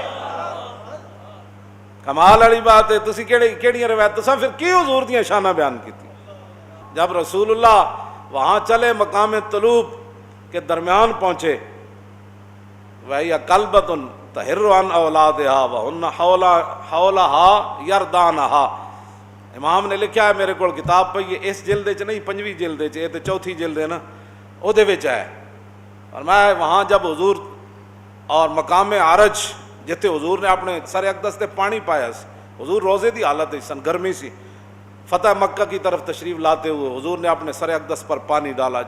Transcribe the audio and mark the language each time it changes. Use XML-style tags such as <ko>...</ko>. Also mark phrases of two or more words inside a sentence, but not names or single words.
<pa>کمال والی بات ہے. تسی کیڑی روایت تساں پھر کی حضور دیاں شاناں بیان کیتی.</pa> <ur>جب رسول اللہ وہاں چلے مقام طلوب کے درمیان پہنچے</ur> <ar>وَهِيَ كَلْبَةٌ تَحِرُّ عَنْ أَوْلَادِهَا وَهُنَّ حَوْلَهَا يَرْدَانَهَا.</ar> <pa>امام نے لکھا ہے میرے کو کتاب پہ یہ اس جلد چ نہیں 5ویں جلد چ یہ تے 4تھی جلد ہے نا او دے وچ ہے.</pa> <ur>اور میں وہاں جب حضور اور مقام عرج</ur> <pa>جتے حضور نے اپنے سر اقدس تے پانی پایا حضور روزے دی حالت سن گرمی سی</pa> <ur>فتح مکہ کی طرف تشریف لاتے ہوئے حضور نے اپنے سر اقدس پر پانی ڈالا.</ur>